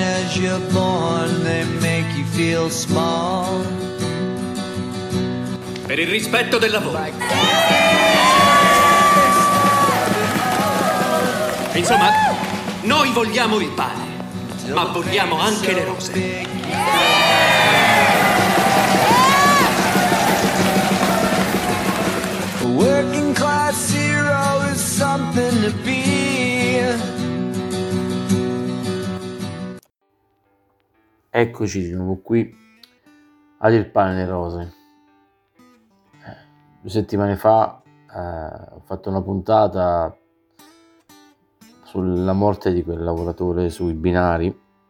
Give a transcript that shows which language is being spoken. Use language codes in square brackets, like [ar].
[en] as you're born, they make you feel small. [it] Per il rispetto del lavoro. Insomma, noi vogliamo il pane, ma vogliamo anche le rose. [en] Working class hero is something to be. [it] Eccoci di nuovo qui a Il pane delle rose. Due settimane fa ho fatto una puntata sulla morte di quel lavoratore sui binari.